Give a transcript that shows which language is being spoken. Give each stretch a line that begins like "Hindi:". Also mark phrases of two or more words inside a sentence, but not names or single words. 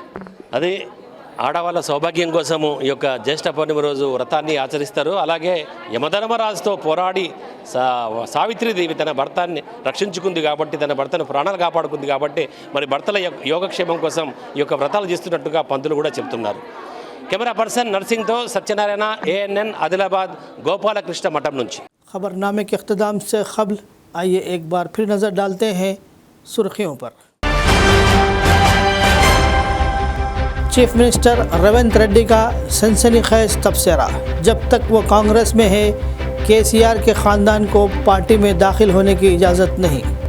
Telugu: అదే ఆడవాళ్ళ సౌభాగ్యం కోసము ఈ యొక్క జ్యేష్ఠ పౌర్ణిమ రోజు వ్రతాన్ని ఆచరిస్తారు. అలాగే యమధర్మరాజుతో పోరాడి సావిత్రీదేవి తన భర్తాన్ని రక్షించుకుంది కాబట్టి, తన భర్తను ప్రాణాలు కాపాడుకుంది కాబట్టి మరి భర్తల యోగక్షేమం కోసం ఈ యొక్క వ్రతాలు చేస్తున్నట్టుగా పంతులు కూడా చెప్తున్నారు.
English: camera person
Telugu: నర్సింగ్తో సత్యనారాయణ, ANN ఆదిలాబాద్ గోపాలకృష్ణ మఠం నుంచి.
Urdu: خبرنامے کے اختتام سے قبل آئیے ایک بار پھر نظر ڈالتے ہیں سرخیوں پر.
English: Chief Minister
Urdu: ریونت ریڈی کا سنسنی خیز تبصرہ، جب تک وہ کانگریس میں ہے KCR کے خاندان کو پارٹی میں داخل ہونے کی اجازت نہیں.